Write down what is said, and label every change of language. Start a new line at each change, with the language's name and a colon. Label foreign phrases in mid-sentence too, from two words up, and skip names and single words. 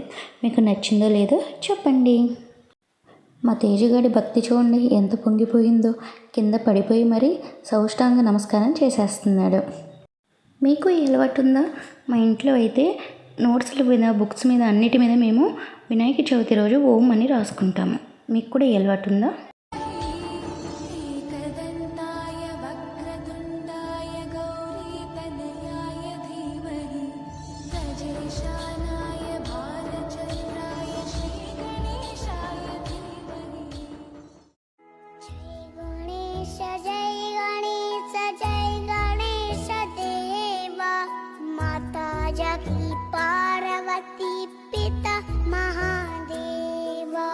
Telugu: మీకు నచ్చిందో లేదో చెప్పండి. మా తేజగాడి భక్తి చూడండి ఎంత పొంగిపోయిందో. కింద పడిపోయి మరీ సౌష్టాంగ నమస్కారం చేసేస్తున్నాడు. మీకు ఈ అలవాటు ఉందా? మా ఇంట్లో అయితే నోట్స్ల మీద బుక్స్ మీద అన్నిటి మీద మేము వినాయక చవితి రోజు ఓం అని రాసుకుంటాము. మీకు కూడా ఈ అలవాటు ఉందా?
Sanskrit: एकदन्ताय वक्रतुण्डाय गौरीतनयाय धीमहि गजेशानाय भालचन्द्राय श्रीगणेशाय धीमहि।
Hindi: जय गणेश देवा माता जगी पार्वती पिता महादेवा।